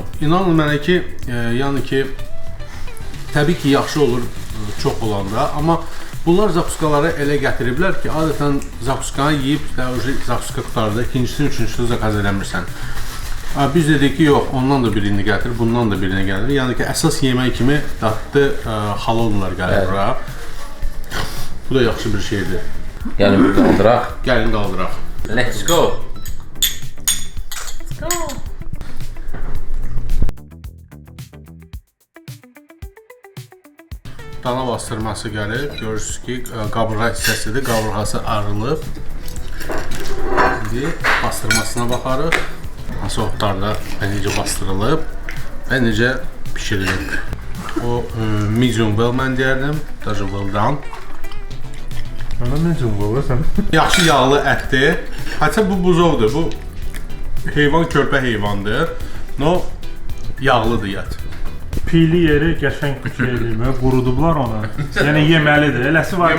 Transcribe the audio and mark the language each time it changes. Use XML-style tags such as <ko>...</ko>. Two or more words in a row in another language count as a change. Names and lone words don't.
<az>İnanın mənə ki, yəni ki, təbii ki, yaxşı olur çox olanda, amma bunlar zakuskaları elə gətiriblər ki, adətən zakuskanı yeyib, zakuska qutarda ikincisini, üçüncüsünü zakaz eləmirsən. Biz dedik ki, yox, ondan da birini gətir, bundan da birini gəlir. Yəni ki, əsas yemək kimi dadlı halonlar gəlir bura. Bu da yaxşı bir şeydir. Gəlin qaldıraq. Gəlin qaldıraq.</az> <en>Let's go.</en> <az>Dana bastırması gəlib. Görürsünüz ki, qabırğa hissəsidir. Qabırğası arılıb. İndi bastırmasına baxarıq. Hansı otlarda necə bastırılıb və necə pişirilib. O</az> <en>medium well</en> <az>mən deyərdim,</az> <en>даже well done.</en> <az>Ana necə olursan? Yaxşı yağlı ətdir. Hətta bu buzovdur. Bu heyvan körpə heyvandır. No yağlıdır ət. Piyli yeri qəşəng eləyir, qurudublar onu. Yəni yeməlidir. Eləsi var</az>